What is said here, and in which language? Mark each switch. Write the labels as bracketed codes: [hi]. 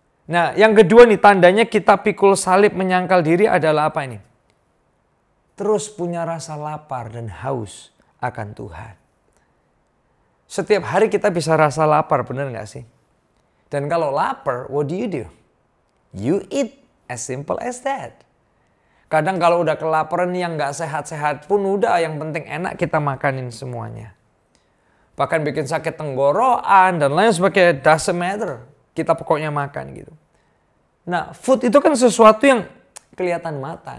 [id] Nah, yang kedua nih tandanya kita pikul salib menyangkal diri adalah apa ini? Terus punya rasa lapar dan haus akan Tuhan. Setiap hari kita bisa rasa lapar, benar nggak sih? Dan kalau lapar, [en] what do? You eat, as simple as that. [id] Kadang kalau udah kelaparan yang nggak sehat-sehat pun udah, yang penting enak kita makanin semuanya. Bahkan bikin sakit tenggorokan dan lain sebagainya, [en] doesn't matter. [id] Kita pokoknya makan gitu. Nah, food itu kan sesuatu yang kelihatan mata.